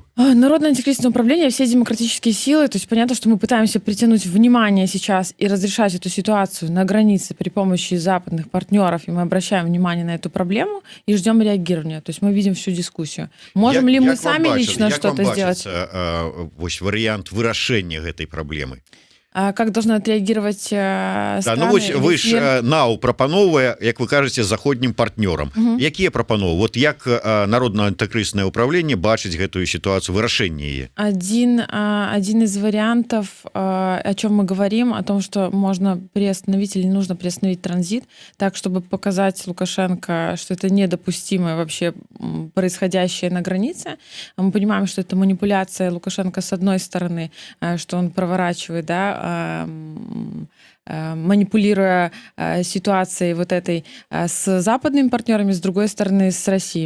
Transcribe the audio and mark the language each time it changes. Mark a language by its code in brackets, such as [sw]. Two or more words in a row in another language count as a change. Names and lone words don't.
[ru] Народное антикризисное управление, все демократические силы. То есть понятно, что мы пытаемся притянуть внимание сейчас и разрешать эту ситуацию на границе при помощи западных партнеров, и мы обращаем внимание на эту проблему и ждем реагирования. То есть мы видим всю дискуссию. Можем ли мы сами лично что-то сделать? [be] Вось вариант вырашэння гэтай праблемы. [ru] Как должны отреагировать страны? [be] Да, ну вось вы ж НАУ прапановвае, як вы кажаце, заходнім партнёрам. Якія прапановы? Вот як Народное антыкрызіснае ўправленне бачыць гэтую ситуацию, вырашэнне яе? [ru] Один из вариантов, о чем мы говорим, о том, что можно приостановить или нужно приостановить транзит, так, чтобы показать Лукашенко, что это недопустимое вообще происходящее на границе. Мы понимаем, что это манипуляция Лукашенко с одной стороны, что он проворачивает, да, манипулируя ситуацией вот этой с западными партнерами, с другой стороны, с Россией.